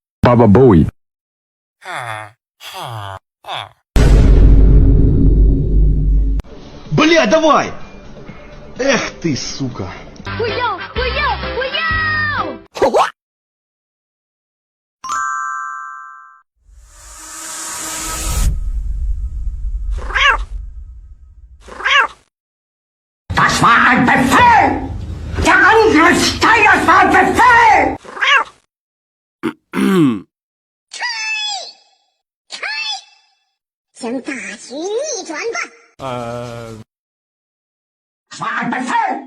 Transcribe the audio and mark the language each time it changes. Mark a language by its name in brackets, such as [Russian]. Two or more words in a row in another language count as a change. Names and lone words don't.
[Russian] Baba Bowie. Бля, давай! Эх ты, сука! [Chinese] 我要，我要，我要！ [German] Das war ein Befehl! Der Angriff Steigers war ein Befehl! [Chinese] 向大局逆转吧！ [German] Das war ein Befehl!